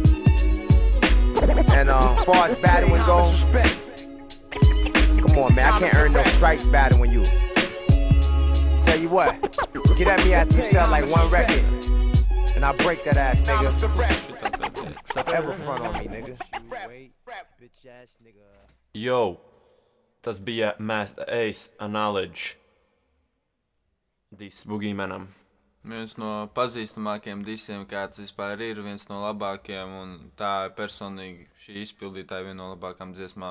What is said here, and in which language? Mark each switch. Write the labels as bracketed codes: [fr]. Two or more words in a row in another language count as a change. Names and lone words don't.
[en] And as far as battling goes, come on man, I can't earn no stripes battling you. Tell you what, get at me after you sell like one record, and I'll break that ass, nigga. Ever front on me, nigga. Bitch ass nigga. [lv] Yo, tas bija Master Ace, A Knowledge. Dis Boogeymanam. Viens no pazīstamākajiem disiem, kāds vispār ir, viens no labākajiem, un tā ir personīgi šī izpildītāja viena no labākām dziesmām.